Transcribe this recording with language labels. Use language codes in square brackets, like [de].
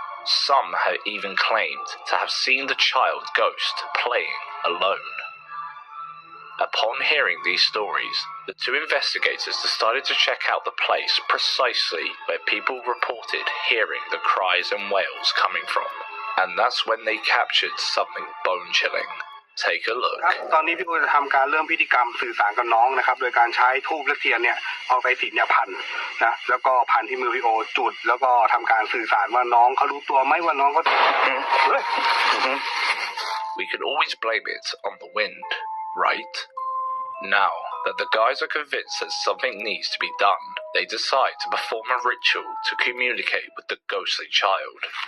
[en] Some have even claimed to have seen the child ghost playing alone. Upon hearing these stories, the 2 investigators decided to check out the place precisely where people reported hearing the cries and wails coming from. And that's when they captured something bone-chilling. Take a look. [th] ตอนนี้พี่ปูจะทำการเริ่มพิธีกรรมสื่อสารกับน้องนะครับโดยการใช้ธูปและเทียนเนี่ยเอาไปสีเนี่ยพันนะแล้วก็พันที่มือพี่โอจุดแล้วก็ทำการสื่อสารว่าน้องเขารู้ตัวไหมว่าน้องเขา [en] We could always blame it on the wind, right? Now that the guys are convinced that something needs to be done, they decide to perform a ritual to communicate with the ghostly child.